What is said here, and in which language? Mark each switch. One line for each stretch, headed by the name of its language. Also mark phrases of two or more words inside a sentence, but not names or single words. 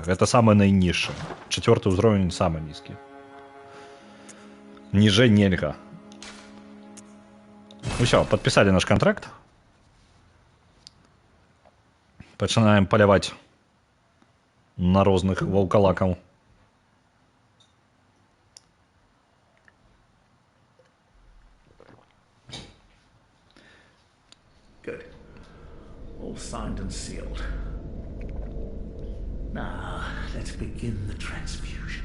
Belarusian: Гэта самы найніжшы. 4-й ўзровень самы нізкі. Ніжэй нельга. Усё, падпісалі наш кантракт. Пачынаем паляваць на розных ваўкалакаў.
English: Good. All signed and sealed. Now, let's begin the transfusion.